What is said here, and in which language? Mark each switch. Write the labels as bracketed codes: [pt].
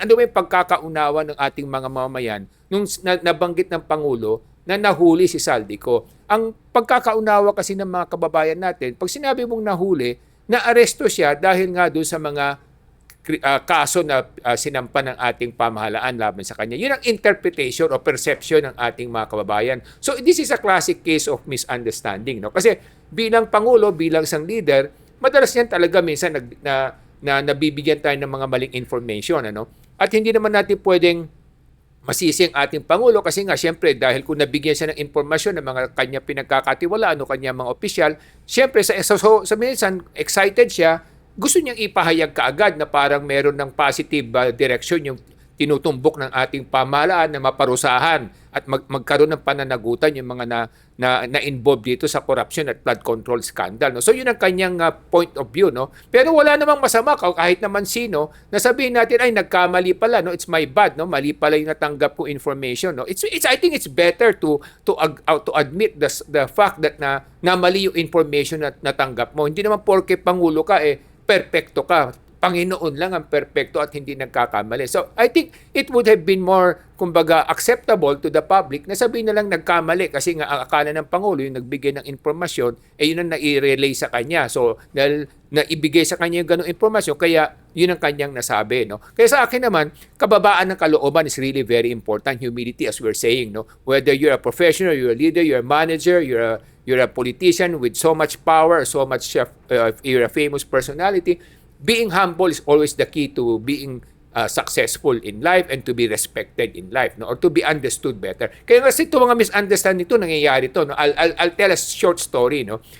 [tl] Ano ba yung pagkakaunawa ng ating mga mamamayan nung nabanggit ng Pangulo na nahuli si Zaldico? Ang pagkakaunawa kasi ng mga kababayan natin, pag sinabi mong nahuli, na-aresto siya dahil nga doon sa mga kaso na sinampa ng ating pamahalaan laban sa kanya. Yun ang interpretation o perception ng ating mga kababayan. [en] So this is a classic case of misunderstanding, no? [tl] Kasi bilang Pangulo, bilang isang leader, madalas yan talaga minsan na nabibigyan tayo ng mga maling information, ano? At hindi naman natin pwedeng masisi ang ating Pangulo kasi nga siyempre dahil kung nabigyan siya ng impormasyon ng mga kanya pinagkakatiwalaan o kanya mga opisyal, siyempre sa minsan excited siya, gusto niyang ipahayag kaagad na parang meron ng positive direction yung tinutumbok ng ating pamahalaan na maparusahan at magkaroon ng pananagutan yung mga na-involve dito sa corruption at flood control scandal, no? So yun ang kanyang point of view, no? Pero wala namang masama kahit naman sino na sabihin natin ay nagkamali pala, no? [en] It's my bad, [tl] no? Mali pala yung natanggap ko information, no? [en] I think it's better to admit the fact that [tl] na mali yung information na natanggap mo. Hindi naman porke Pangulo ka perpekto ka. Panginoon lang ang perpekto at hindi nagkakamali. So, [en] I think it would have been more, [tl] kumbaga, [en] acceptable to the public [tl] na sabihin na lang nagkamali kasi nga ang akala ng Pangulo yung nagbigay ng informasyon, yun ang nai-relay sa kanya. So, dahil naibigay sa kanya yung ganong informasyon, kaya yun ang kanyang nasabi, no? Kaya sa akin naman, kababaan ng kalooban [en] is really very important. Humility, as we're saying, no? Whether you're a professional, you're a leader, you're a manager, you're a politician with so much power, so much, you're a famous personality, being humble is always the key to being successful in life and to be respected in life, no? Or to be understood better. [tl] Kaya kasi ito mga misunderstanding ito, nangyayari ito, no? [en] I'll tell a short story, no?